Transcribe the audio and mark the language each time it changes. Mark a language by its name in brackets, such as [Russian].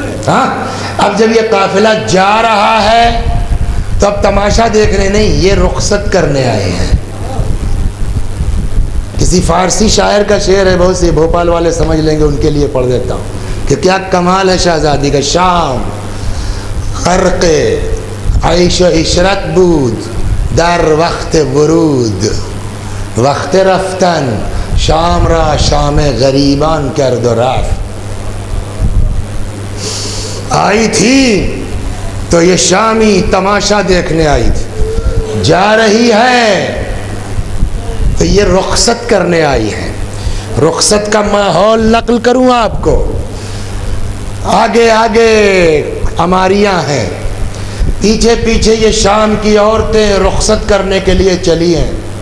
[Urdu] ہاں, اب جب یہ قافلہ جا رہا ہے تو اب تماشا دیکھنے نہیں, یہ رخصت کرنے آئے ہیں. کسی فارسی شاعر کا شعر ہے, بہت سے بھوپال والے سمجھ لیں گے, ان کے لیے پڑھ دیتا ہوں کہ کیا کمال ہے شہزادی کا. [Persian] شام غرق عیش و عشرت بود در وقت ورود, وقت رفتن شام را شام غریبان کرد و رفت. [Urdu] آئی تھی تو یہ شامی تماشا دیکھنے آئی تھی, جا رہی ہے تو یہ رخصت کرنے آئی ہے. رخصت کا ماحول نقل کروں آپ کو. آگے آگے عماریاں ہیں, پیچھے پیچھے یہ شام کی عورتیں رخصت کرنے کے لیے چلی ہیں.